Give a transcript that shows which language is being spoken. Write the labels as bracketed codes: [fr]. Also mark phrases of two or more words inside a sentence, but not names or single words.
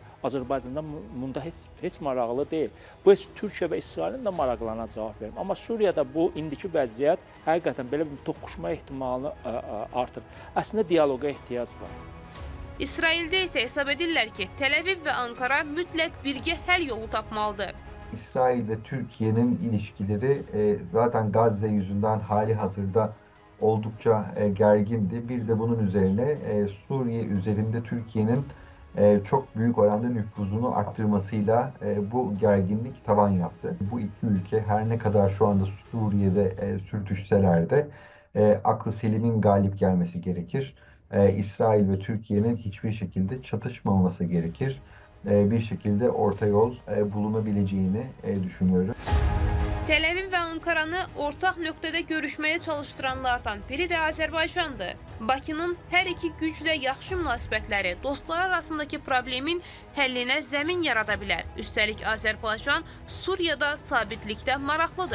[az] Azərbaycanda bunda heç maraqlı deyil. Bu heç Türkiyə və İsrailin də maraqlarına cavab verir. Amma Suriyada bu indiki vəziyyət həqiqətən belə bir toqquşma ehtimalını artırır. Əslində dialoqa ehtiyac var. İsraildə isə hesab edirlər ki, Tel-Əviv və Ankara mütləq birgə həll yolu tapmalıdır. [tr] İsrail ve Türkiye'nin ilişkileri zaten Gazze yüzünden hali hazırda oldukça gergindi. Bir de bunun üzerine Suriye üzerinde Türkiye'nin çok büyük oranda nüfuzunu arttırmasıyla bu gerginlik tavan yaptı. Bu iki ülke her ne kadar şu anda Suriye'de sürtüşseler de aklı selimin galip gelmesi gerekir. İsrail ve Türkiye'nin hiçbir şekilde çatışmaması gerekir. Bir şekilde orta yol bulunabileceğini düşünüyorum. [az] Tel-Əviv və Ankaranı ortaq nöqtədə görüşməyə çalışdıranlardan biri də Azərbaycandır. Bakının hər iki güclə yaxşı münasibətləri dostlar arasındakı problemin həllinə zəmin yarada bilər. Üstəlik Azərbaycan Suriyada sabitlikdə maraqlıdır.